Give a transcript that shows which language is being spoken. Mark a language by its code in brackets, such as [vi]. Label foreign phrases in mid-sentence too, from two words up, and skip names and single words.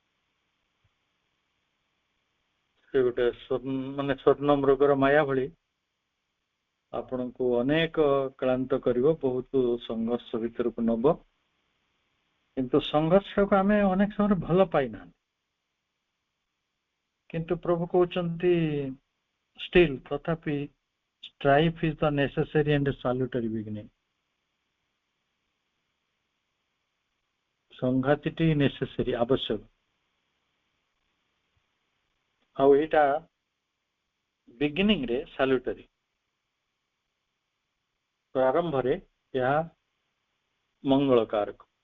[or] ସେ ଗୋଟେ ମାନେ ସ୍ୱର୍ଣ୍ଣ ମୃଗର ମାୟା ଭଳି ଆପଣଙ୍କୁ ଅନେକ କ୍ଳାନ୍ତ କରିବ, ବହୁତ ସଂଘର୍ଷ ଭିତରକୁ ନବ। କିନ୍ତୁ ସଂଘର୍ଷକୁ ଆମେ ଅନେକ ସମୟରେ ଭଲ ପାଇନାହାନ୍ତି। କିନ୍ତୁ ପ୍ରଭୁ କହୁଛନ୍ତି [en] still ତଥାପି strife is the necessary and salutary beginning. [or] ସଂଘାତଟି ନେସେସରି, ଆବଶ୍ୟକ। ଆଉ ଏଇଟା ବିଗିନିଂ ରେ ସାଲ୍ୟୁଟାରୀ, ପ୍ରାରମ୍ଭରେ ଏହା ମଙ୍ଗଳକାରକ।